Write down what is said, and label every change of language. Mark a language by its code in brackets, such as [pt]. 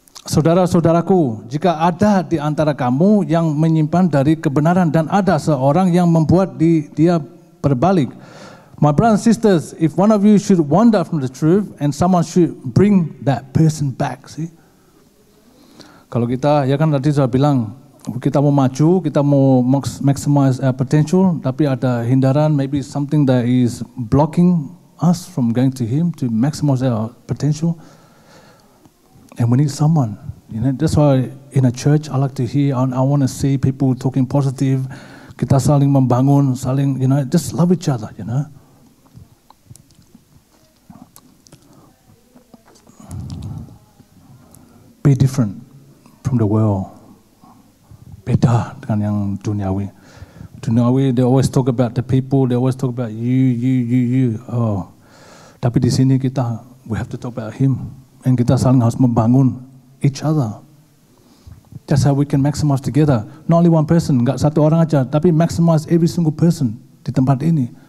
[id] Saudara-saudaraku, jika ada di antara kamu yang menyimpan dari kebenaran dan ada seorang yang membuat dia berbalik. [en] My brothers and sisters, if one of you should wander from the truth and someone should bring that person back, see? [id] Kalau kita, ya kan tadi saya bilang, kita mau [en] maju, kita mau maximize our potential, [id] tapi ada hindaran, [en] maybe something that is blocking us from going to Him to maximize our potential. And we need someone. That's why in a church I like to hear, I want to see people talking positive. [id] Kita saling membangun, saling, [en] just love each other, be different from the world. [id] Beda dengan yang duniawi. [en] Duniawi, they always talk about the people, they always talk about you. Oh, [id] tapi di sini kita, [en] we have to talk about Him. And [id] kita saling harus membangun [en] each other. That's how we can maximize together. Not only one person, [id] nggak satu orang aja, tapi [en] maximize every single person [id] di tempat ini.